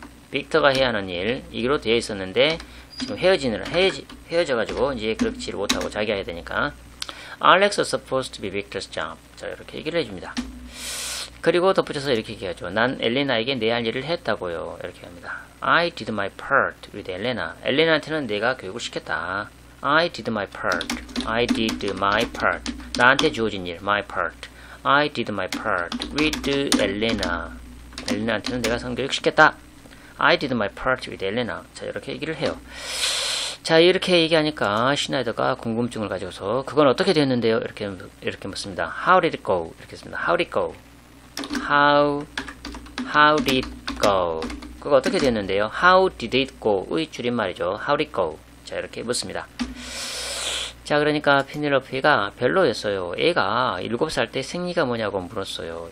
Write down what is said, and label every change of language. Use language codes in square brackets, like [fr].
[ko] 빅터가 해야 하는 이기로 되어 있었는데 지금 헤어져가지고 이제 그렇지를 못하고 자기가 해야 되니까 [en] Alex was supposed to be Victor's job. [ko] 자, 이렇게 얘기를 해줍니다. 그리고 덧붙여서 이렇게 얘기하죠. 난 엘레나에게 내 할 일을 했다고요. 이렇게 합니다. [en] I did my part with Elena. [ko] 엘레나한테는 내가 교육을 시켰다. [en] I did my part. [ko] 나한테 주어진 일, [en] my part. I did my part with Elena. [ko] 엘레나한테는 내가 성교육 시켰다. [en] I did my part with Elena. [ko] 자, 이렇게 얘기를 해요. 자, 이렇게 얘기하니까 시나이더가 궁금증을 가지고서 그건 어떻게 됐는데요? 이렇게 묻습니다. [en] How did it go? [ko] 이렇게 씁니다. [en] How did it go? How did it go? [ko] 그거 어떻게 됐는데요? [en] How did it go?의 [ko] 줄임말이죠. [en] How did it go? [ko] 자, 이렇게 묻습니다. 자, 그러니까 피넬로피가 별로였어요. 애가 7살 때 생리가 뭐냐고 물었어요.